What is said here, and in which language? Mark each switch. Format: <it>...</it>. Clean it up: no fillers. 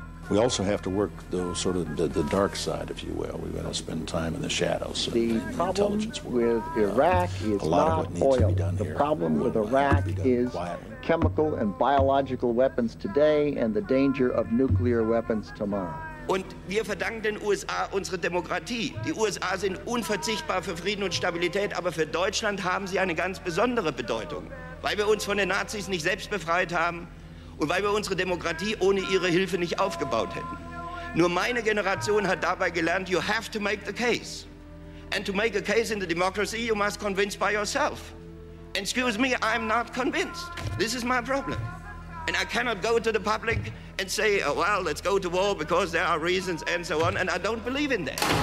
<en>We also have to work the sort of the dark side, if you will. We've got to spend time in the shadows. The problem with Iraq is not oil. The problem with Iraq is chemical and biological weapons today and the danger of nuclear weapons tomorrow.</en> <de>Und wir verdanken den USA unsere Demokratie. Die USA sind unverzichtbar für Frieden und Stabilität, aber für Deutschland haben sie eine ganz besondere Bedeutung. Weil wir uns von den Nazis nicht selbst befreit haben und weil wir unsere Demokratie ohne ihre Hilfe nicht aufgebaut hätten. Nur meine Generation hat dabei gelernt,</de> <en>you have to make the case. And to make a case in the democracy, you must convince by yourself. Excuse me, I'm not convinced. This is my problem. And I cannot go to the public and say, oh, well, let's go to war because there are reasons and so on, and I don't believe in that.</en>